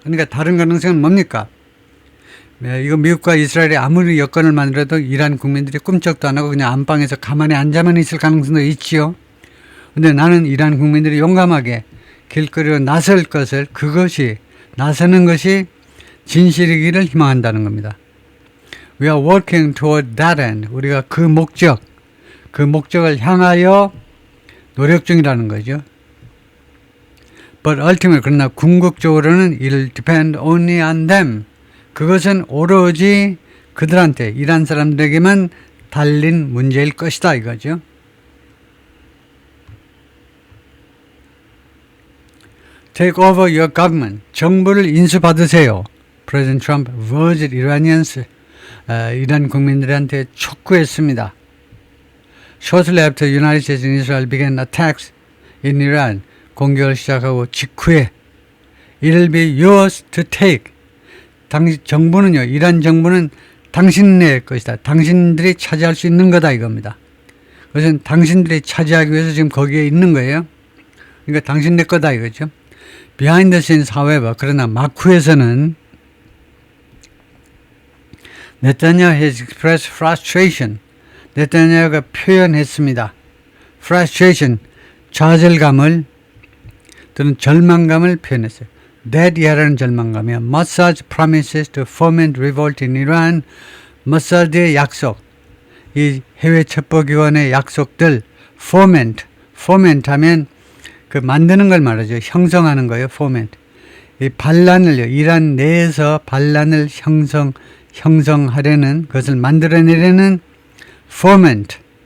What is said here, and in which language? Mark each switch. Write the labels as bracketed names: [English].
[Korean] 그러니까 다른 가능성은 뭡니까? 이거 미국과 이스라엘이 아무리 여건을 만들어도 이란 국민들이 꿈쩍도 안 하고 그냥 안방에서 가만히 앉아만 있을 가능성도 있지요. 근데 나는 이란 국민들이 용감하게 길거리로 나설 것을, 그것이, 나서는 것이 진실이기를 희망한다는 겁니다. [English] We are working toward that end. [Korean] 우리가 그 목적을 향하여 노력 중이라는 거죠. [English] But ultimately, [Korean] 그러나 궁극적으로는 [English] it'll depend only on them. [Korean] 그것은 오로지 그들한테, 이란 사람들에게만 달린 문제일 것이다 이거죠. [English] Take over your government. [Korean] 정부를 인수받으세요. [English] President Trump urged Iranians, [Korean] 이란 국민들한테 촉구했습니다. [English] Shortly after the United States and Israel began attacks in Iran, [Korean] 공격을 시작하고 직후에 [English] It'll be yours to take. [Korean] 정부는요, 이란 정부는 당신의 것이다. 당신들이 차지할 수 있는 거다 이겁니다. 그것은 당신들이 차지하기 위해서 지금 거기에 있는 거예요. 그러니까 당신네 거다 이거죠. [English] Behind the scenes, however, [Korean] 그러나 막후에서는 [English] 네타냐후 has expressed frustration. [Korean] 네타냐후가 표현했습니다. frustration, 좌절감을 또는 절망감을 표현했어요. That 이하라는 절망감이야. [English] Mossad's promises to foment revolt in Iran. [Korean] 머사드의 약속, 이 해외 첩보기관의 약속들, foment 하면 그 만드는 걸 말하죠. 형성하는 거예요. foment. 이 반란을요. 이란 내에서 반란을 형성하려는 것을 만들어내려는 foment.